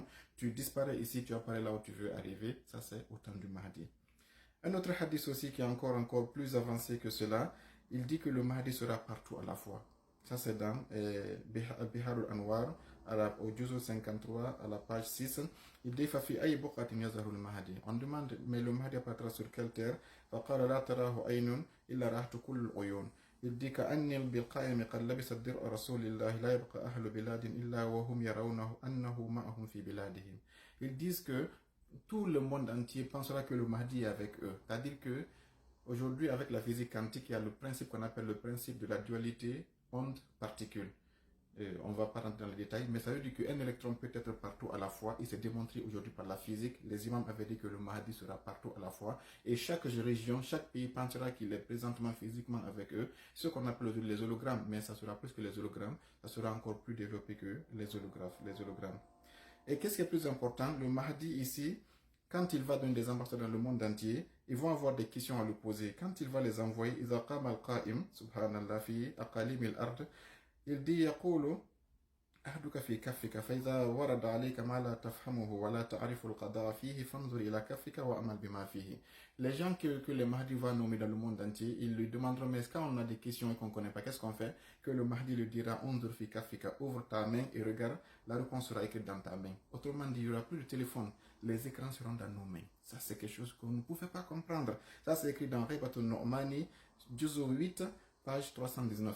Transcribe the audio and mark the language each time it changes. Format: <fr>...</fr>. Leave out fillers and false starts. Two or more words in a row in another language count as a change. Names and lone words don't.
<fr>Tu disparais ici, tu apparais là où tu veux arriver. Ça, c'est au temps du Mahdi. Un autre hadith aussi qui est encore plus avancé que cela, il dit que le Mahdi sera partout à la fois. Ça c'est dans Bihar al-Anwar, au juzu 53, à la page 6. Il dit</fr> <ar>ففي أي بقعة يظهر المهدي.</ar> <fr>On demande, mais le Mahdi apparaîtra sur quelle terre?</fr> <ar>فقال لا تراه عين إلا رأته كل العيون.</ar> <fr>Il dit</fr> <ar>كأني بالقائم قد لبس درع رسول الله لا يبقى أهل بلاد إلا و هم يرونه أنه معهم في بلادهم.</ar> <fr>Ils disent que tout le monde entier pensera que le Mahdi est avec eux. C'est-à-dire que aujourd'hui, avec la physique quantique, il y a le principe qu'on appelle le principe de la dualité onde-particule. On ne va pas rentrer dans les détails, mais ça veut dire qu'un électron peut être partout à la fois. Il s'est démontré aujourd'hui par la physique. Les imams avaient dit que le Mahdi sera partout à la fois. Et chaque région, chaque pays pensera qu'il est présentement physiquement avec eux. Ce qu'on appelle les hologrammes, mais ça sera plus que les hologrammes. Ça sera encore plus développé que les hologrammes. Et qu'est-ce qui est plus important? Le Mahdi ici, quand il va donner des ambassades dans le monde entier, ils vont avoir des questions à lui poser. Quand il va les envoyer,</fr> <ar>إذا قام القائم سبحان الله في أقاليم الأرض,</ar> <fr>il dit</fr> <ar>يقول أحدك في كفك فإذا ورد عليك ما لا تفهمه ولا تعرف القضاء فيه فانظر إلى كفك وأعمل بما فيه.</ar> <fr>Les gens que le Mahdi va nommer dans le monde entier, ils lui demanderont, mais quand on a des questions et qu'on ne connaît pas, qu'est-ce qu'on fait? Que le Mahdi lui dira,</fr> <ar>انظر في كفك,</ar> <fr>ouvre ta main et regarde, la réponse sera écrite dans ta main. Autrement dit, il n'y aura plus de téléphone, les écrans seront dans nos mains. Ça, c'est quelque chose qu'on ne pouvait pas comprendre. Ça, c'est écrit dans Ghaybatul Nu'mani, juzu 8, page 319.</fr>